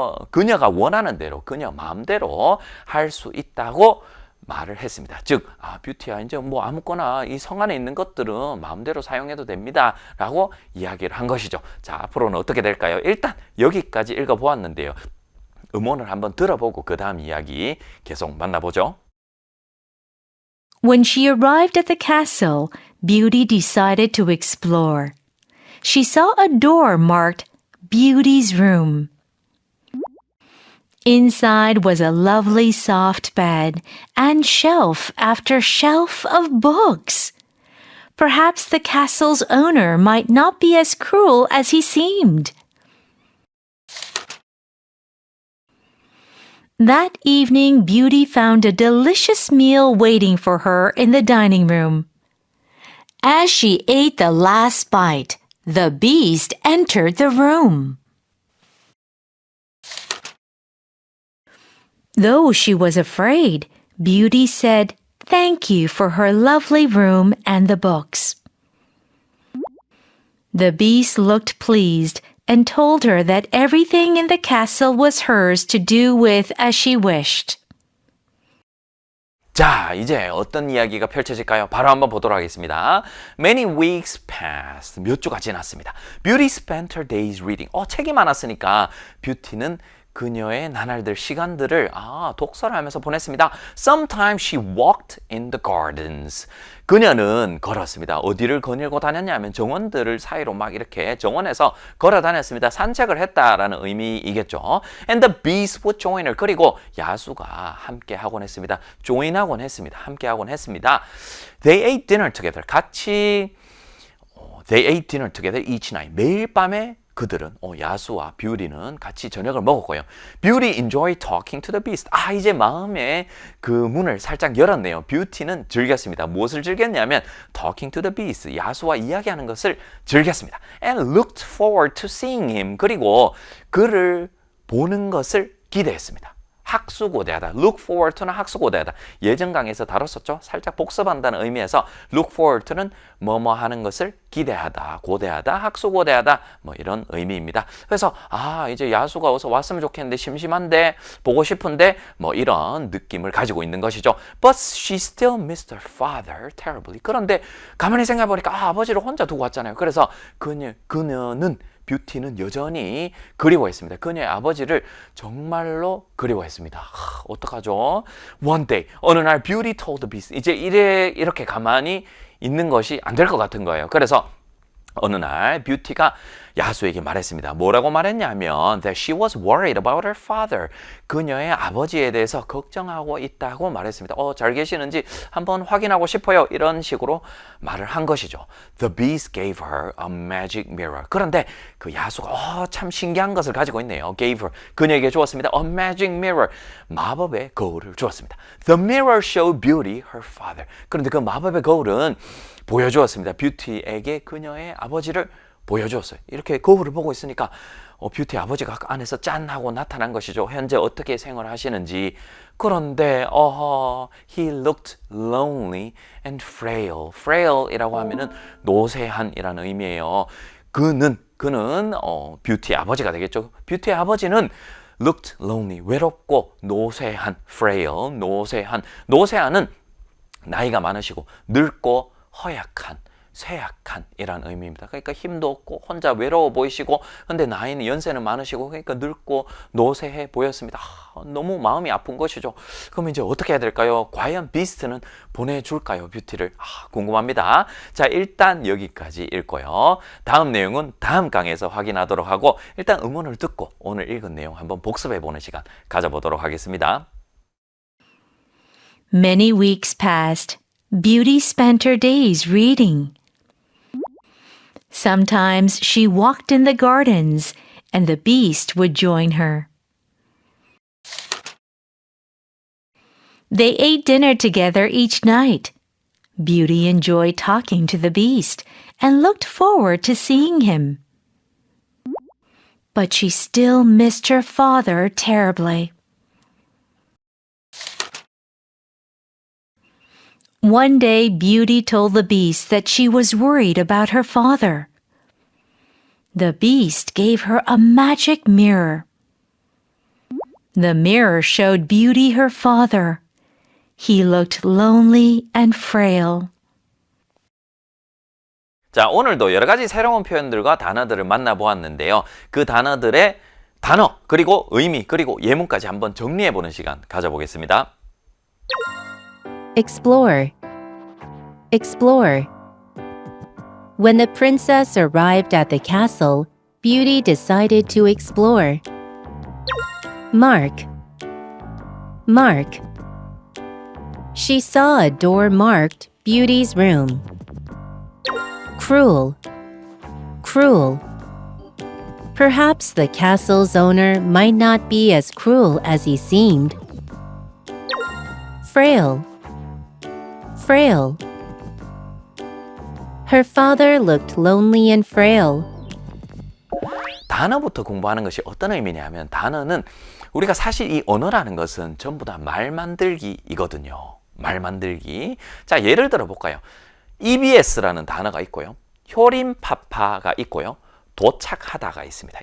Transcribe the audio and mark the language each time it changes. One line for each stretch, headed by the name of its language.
Korean: 그녀가 원하는 대로, 그녀 마음대로 할 수 있다고 말을 했습니다. 즉, 뷰티야, 이제 뭐 아무거나 이 성 안에 있는 것들은 마음대로 사용해도 됩니다. 라고 이야기를 한 것이죠. 자, 앞으로는 어떻게 될까요? 일단 여기까지 읽어보았는데요. 음원을 한번 들어보고 그 다음 이야기 계속 만나보죠.
English: When she arrived at the castle, Beauty decided to explore. She saw a door marked Beauty's Room. Inside was a lovely soft bed and shelf after shelf of books. Perhaps the castle's owner might not be as cruel as he seemed. That evening, Beauty found a delicious meal waiting for her in the dining room. As she ate the last bite, the beast entered the room. Though she was afraid, Beauty said thank you for her lovely room and the books. The beast looked pleased and told her that everything in the castle was hers to do with as she wished.
Korean: 자, 이제 어떤 이야기가 펼쳐질까요? 바로 한번 보도록 하겠습니다.
English: Many weeks passed.
Korean: 몇 주가 지났습니다.
English: Beauty spent her days reading.
Korean: 책이 많았으니까 뷰티는 그녀의 나날들 시간들을 독서를 하면서 보냈습니다.
English: Sometimes she walked in the gardens.
Korean: 그녀는 걸었습니다. 어디를 거닐고 다녔냐면 정원들을 사이로 막 이렇게 정원에서 걸어 다녔습니다. 산책을 했다라는 의미이겠죠.
English: And the beast would join her.
Korean: 그리고 야수가 함께 하곤 했습니다. join 하곤 했습니다. 함께 하곤 했습니다.
English: They ate dinner together.
Korean: 같이
English: They ate dinner together each night.
Korean: 매일 밤에 그들은 야수와 뷰티는 같이 저녁을 먹었고요.
English: Beauty enjoyed talking to the beast.
Korean: 이제 마음에 그 문을 살짝 열었네요. 뷰티는 즐겼습니다. 무엇을 즐겼냐면
English: talking to the beast,
Korean: 야수와 이야기하는 것을 즐겼습니다.
English: And looked forward to seeing him.
Korean: 그리고 그를 보는 것을 기대했습니다. 학수고대하다. look forward to는 학수고대하다. 예전 강의에서 다뤘었죠. 살짝 복습한다는 의미에서 look forward to는 뭐뭐 하는 것을 기대하다, 고대하다, 학수고대하다 뭐 이런 의미입니다. 그래서 이제 야수가 어서 왔으면 좋겠는데 심심한데 보고 싶은데 뭐 이런 느낌을 가지고 있는 것이죠.
English: But she still missed her father terribly.
Korean: 그런데 가만히 생각해 보니까 아버지를 혼자 두고 왔잖아요. 그래서 그녀는 뷰티는 여전히 그리워했습니다. 그녀의 아버지를 정말로 그리워했습니다. 어떡하죠?
English: One day,
Korean: 어느 날
English: 뷰티 told the beast.
Korean: 이제 이렇게 가만히 있는 것이 안 될 것 같은 거예요. 그래서 어느 날 뷰티가 야수에게 말했습니다. 뭐라고 말했냐면
English: that she was worried about her father.
Korean: 그녀의 아버지에 대해서 걱정하고 있다고 말했습니다. 잘 계시는지 한번 확인하고 싶어요. 이런 식으로 말을 한 것이죠.
English: The beast gave her a magic mirror.
Korean: 그런데 그 야수가 참 신기한 것을 가지고 있네요.
English: gave her.
Korean: 그녀에게 주었습니다.
English: A magic mirror.
Korean: 마법의 거울을 주었습니다. The mirror showed beauty her father. 그런데 그 마법의 거울은 보여주었습니다. 뷰티에게 그녀의 아버지를 보여주었어요. 이렇게 거울을 보고 있으니까 뷰티 아버지가 안에서 짠 하고 나타난 것이죠. 현재 어떻게 생활하시는지. 그런데
English: he looked lonely and frail.
Korean: frail이라고 하면은 노쇠한이라는 의미예요. 그는 뷰티 아버지가 되겠죠. 뷰티의 아버지는
English: looked lonely,
Korean: 외롭고 노쇠한, frail, 노쇠한은 나이가 많으시고 늙고 허약한, 쇠약한이라는 의미입니다. 그러니까 힘도 없고 혼자 외로워 보이시고 근데 나이는 연세는 많으시고 그러니까 늙고 노쇠해 보였습니다. 너무 마음이 아픈 것이죠. 그럼 이제 어떻게 해야 될까요? 과연 비스트는 보내줄까요? 뷰티를? 궁금합니다. 자, 일단 여기까지 읽고요. 다음 내용은 다음 강에서 확인하도록 하고 일단 음원을 듣고 오늘 읽은 내용 한번 복습해보는 시간 가져보도록 하겠습니다.
English: Many weeks passed. Beauty spent her days reading. Sometimes she walked in the gardens, and the beast would join her. They ate dinner together each night. Beauty enjoyed talking to the beast and looked forward to seeing him. But she still missed her father terribly. One day, Beauty told the beast that she was worried about her father. The beast gave her a magic mirror. The mirror showed Beauty her father. He looked lonely and frail.
Korean: 자, 오늘도 여러 가지 새로운 표현들과 단어들을 만나보았는데요. 그 단어들의 단어, 그리고 의미, 그리고 예문까지 한번 정리해보는 시간 가져보겠습니다.
English: Explore. Explore. When the princess arrived at the castle, Beauty decided to explore. Mark. Mark. She saw a door marked Beauty's room. Cruel. Cruel. Perhaps the castle's owner might not be as cruel as he seemed. Frail. Frail. Her father looked lonely and frail.
Korean: 단어부터 공부하는 것이 어떤 의미냐면 단어는 우리가 사실 이 언어라는 것은 전부 다 말 만들기이거든요. 말 만들기. 자, 예를 들어 볼까요? EBS라는 단어가 있고요. 효림파파가 있고요. 도착하다가 있습니다.